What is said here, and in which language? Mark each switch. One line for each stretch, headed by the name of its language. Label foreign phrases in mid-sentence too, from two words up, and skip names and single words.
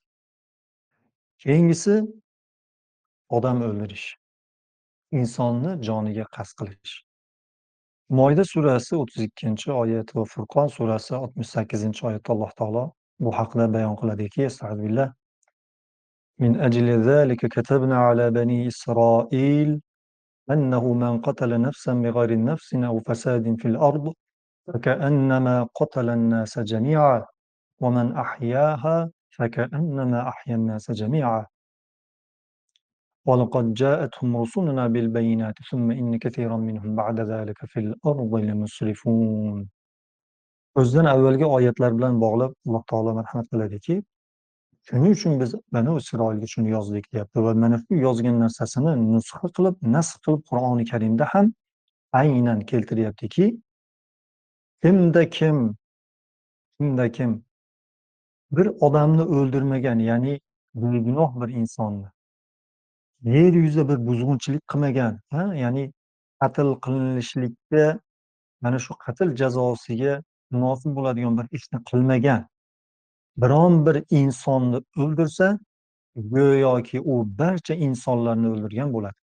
Uzbek: Keyingisi odam o'ldirish, insonni joniga qasd qilish. Moyda surasi 32-oyat va Furqon surasi 68-oyatda Alloh taolo bu haqida bayon qiladiki, estağfirullah.
Arabic: من أجل ذلك كتبنا على بني إسرائيل أنه من قتل نفسا بغير نفس أو فساد في الأرض فكأنما قتل الناس جميعا ومن أحياها فكأنما أحيا الناس جميعا ولقد جاءتهم رسلنا بالبينات ثم إن كثيرا منهم بعد ذلك في الأرض لمسرفون.
Uzbek: O'zidan avvalgi oyatlar bilan bog'lab Alloh taolo marhamat qiladiki, shuning uchun biz Banu Isroilga shuni yozdik deyapti va mana shu yozgan narsasini nusxa qilib, nasx qilib Qur'oni Karimda ham aynan keltiryaptiki, kimda kim, kimda kim bir odamni o'ldirmagan, ya'ni begunoh bir insonni yer yuzida bir buzg'unchilik qilmagan, ya'ni qatl qilinishlikka mana shu qatl jazosiga munosib bo'ladigan bir ishni qilmagan biron bir insonni o'ldirsa, go'yoki u barcha insonlarni o'ldirgan bo'ladi.